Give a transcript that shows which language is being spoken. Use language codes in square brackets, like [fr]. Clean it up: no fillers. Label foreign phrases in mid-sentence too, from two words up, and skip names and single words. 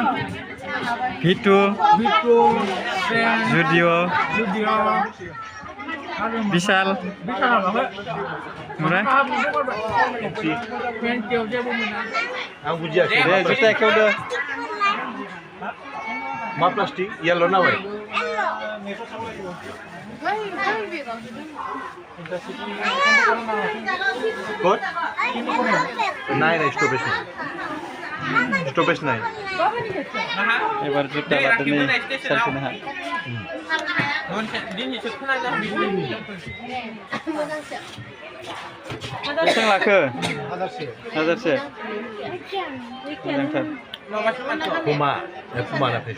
[brx] भिटु जुडिअ बिशाल ओमफ्राय आं बुजियाखै। दे जुथा खेवदो। मा प्लास्टिक येल्ल' ना वाइट? [en] Good? Nine stoppage nine. [brx] एबार जुथा लादो नै सालखौनो हा। बेसेबां लाखो? 1000से। मोजांथार। Puma na fashion.